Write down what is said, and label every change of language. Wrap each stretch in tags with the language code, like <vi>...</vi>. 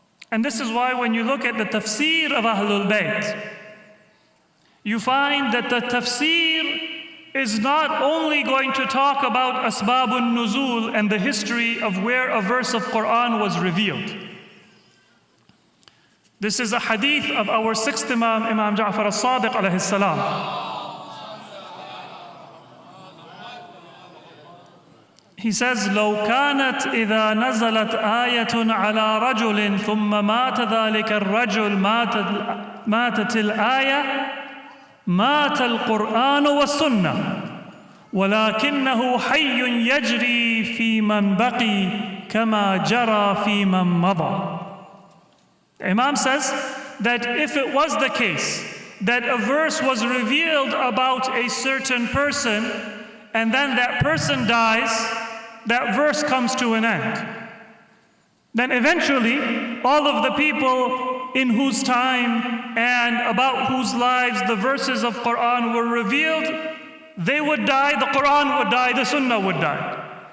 <en>And this is why when you look at the tafsir of Ahlul Bayt, you find that the tafsir is not only going to talk about asbabun nuzul and the history of where a verse of Quran was revealed. This is a hadith of our sixth Imam, Imam Ja'far al-Sadiq alayhi salam.</en> <ar>He says, لو كانت إذا نزلت آية على رجل ثم مات ذلك الرجل ماتت الآية مات القرآن والسنة ولكنه حي يجري في من بقي كما جرى في من مضى.</ar> <en>Imam says that if it was the case that a verse was revealed about a certain person and then that person dies, that verse comes to an end. Then eventually all of the people in whose time and about whose lives the verses of Quran were revealed, they would die, the Quran would die, the Sunnah would die.</en>